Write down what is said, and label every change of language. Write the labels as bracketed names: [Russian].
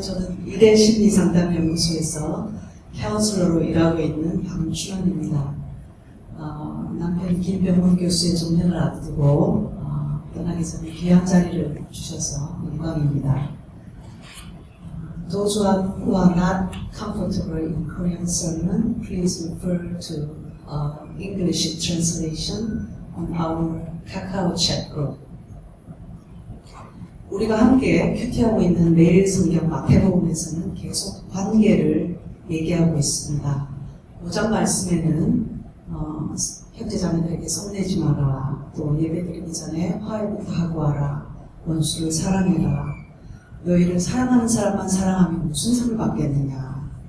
[Korean] 저는 이대 심리상담연구소에서 카운슬러로 일하고 있는 박춘원입니다. 남편 김병문 교수의 정년을 앞두고 떠나기 전에 귀한 자리를 주셔서 영광입니다. [English] Those who are not comfortable in Korean sermon, please refer to English translation on our Kakao chat group. [Korean] 우리가 함께 큐티하고 있는 매일 성경 마태복음에서는 계속 관계를 얘기하고 있습니다. 5장 말씀에는 형제자매들에게 성내지 마라, 또 예배드리기 전에 화해부터 하고 하라, 원수를 사랑해라, 너희를 사랑하는 사람만 사랑하면 무슨 상을 받겠느냐.